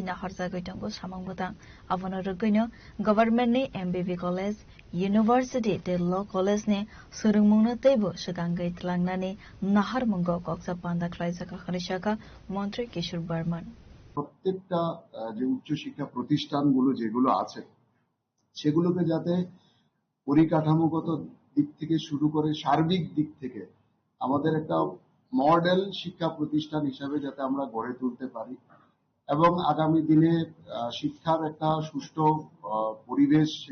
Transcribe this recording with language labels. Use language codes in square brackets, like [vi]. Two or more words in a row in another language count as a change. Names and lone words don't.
[trp] naharjagoi tangbo samang butang abono rugino government ni MBB [en] college university [trp] de [en] law college [trp] ni surungmungno teibo sukangai tlangnani nahar mungo koksa panda khlaijaka kharishaka মন্ত্রী কিশোর বর্মন। [bn] প্রত্যেকটা যে উচ্চশিক্ষা প্রতিষ্ঠানগুলো যেগুলো আছে সেগুলোকে যাতে পরিকাঠামোগত দিক থেকে শুরু করে সার্বিক দিক থেকে আমাদের একটা মডেল শিক্ষা প্রতিষ্ঠান হিসাবে যাতে আমরা গড়ে তুলতে পারি এবং আগামী দিনে শিক্ষার একটা সুষ্ঠু পরিবেশ